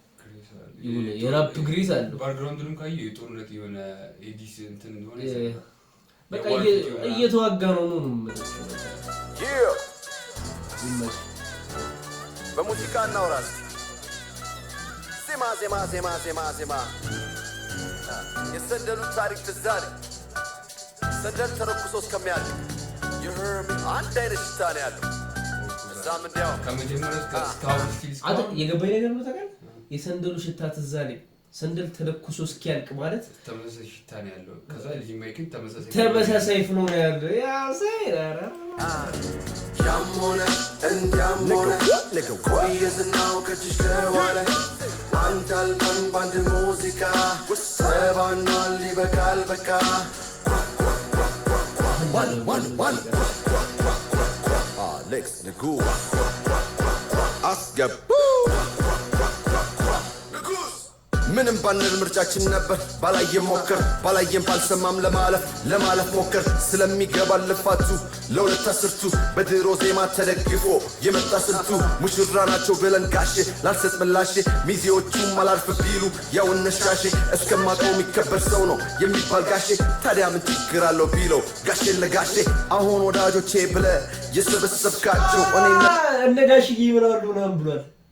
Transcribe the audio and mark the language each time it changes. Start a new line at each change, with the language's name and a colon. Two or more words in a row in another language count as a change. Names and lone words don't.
Amharic: ግሪስ አለው። የሆነ የጦር-፣ የራፕ ግሪስ አለው። ባክግራውንዱንም ካየው የጦርነት የሆነ የዲስ እንትን እንደሆነ እ። ይሰማል። በቃ የዋር እየ-፣ ቪዲዮ ምናምን። እየተዋጋ ነው ነው የምልህ። Yeah. ይመች። በሙዚቃ እናውራ እስቲ። ዜማ፣ ዜማ፣ ዜማ፣ ዜማ፣ ዜማ። የሰንደሉ ታሪክ ትዝ አለኝ። ሰንደል ተለኩሶ እስከሚያልቅ።
English: You hear me?
Amharic: አንድ አይነት ሽታ ነው ያለው። እዛም እንዲያው ከመጀመሪያው እስከ አ። እስካሁን ስቲል አንተ እስካሁን የገባኝ ነገር ምን ታውቃለህ? እ። የሰንደሉ ሽታ ትዝ አለኝ። ሰንደል ተለኩሶ እስኪያልቅ ማለት ተመሳሳይ ሽታ ነው ያለው። ከዛ ልጅ ማይክም ተመሳሳይ ተመሳሳይ ፍሎ ነው ያለው። ያ ሳይ ራ ራ ራ። አ። ያም ሆነ እንዲያም ሆነ
English: Nigga, what? Nigga, what?
Amharic: ቆየ ዝናው ከእጅሽ ከዋለ። አንድ አልበም በአንድ ሙዚቃ ተባኗል፣ ይበቃል በቃ።
English: One, one, one.
Amharic: Alex ንጉስ አስገቡ። ምንም ባንል ምርጫችን ነበር። ባላየም ሞከር፣ ባላየም ባልሰማም ለማለፍ፣ ለማለፍ ሞከር። ስለሚገባ ልፋቱ ለሁለት አስርቱ በድሮ ዜማ ተደግፎ የመጣ ስልቱ። ሙሽራ ናቸው ብለን ጋሼ ላልሰጥ ምላሼ፣ ሚዜዎቹም አላልፍ ቢሉ ያው እነሻሼ። እስከማውቀው የሚከበር ሰው ነው የሚባል ጋሼ። ታዲያ ምን ችግር አለው ቢለው ጋሼን ለጋሼ። አሁን ወዳጆቼ ብለ የሰበሰብካቸው እኔ አ፣ እነ ጋሽዬ ምን አሉ ምናምን ብሏል